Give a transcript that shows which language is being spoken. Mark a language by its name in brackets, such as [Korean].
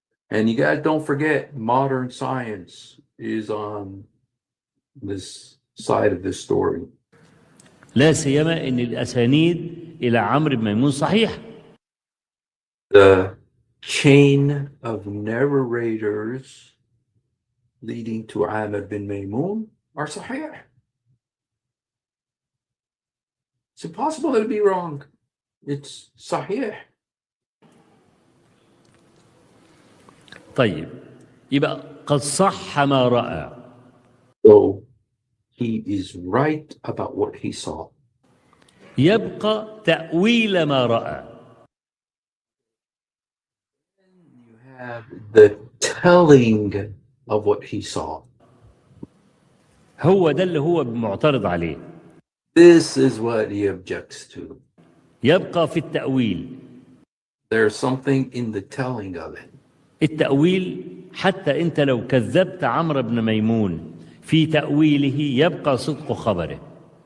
[English] And you guys don't forget, modern science is on this side of this story. [Arabic] لا سيما أن الأسانيد إلى عمرو بن ميمون صحيح. [English] The chain of narrators leading to Amr bin Maymun are sahih. It's impossible to be wrong. It's sahih. [Arabic] طيب يبقى قد صح ما رأى. [English] So he is right about what he saw. [Arabic] يبقى تأويل ما رأى. [English] You have the telling of what he saw. [Arabic] هو ده اللي هو معترض عليه. [English] This is what he objects to. [Arabic] يبقى في التأويل. [English] There's something in the telling of it. [Arabic] التأويل حتى أنت لو كذبت عمرو بن ميمون في تأويله يبقى صدق خبره.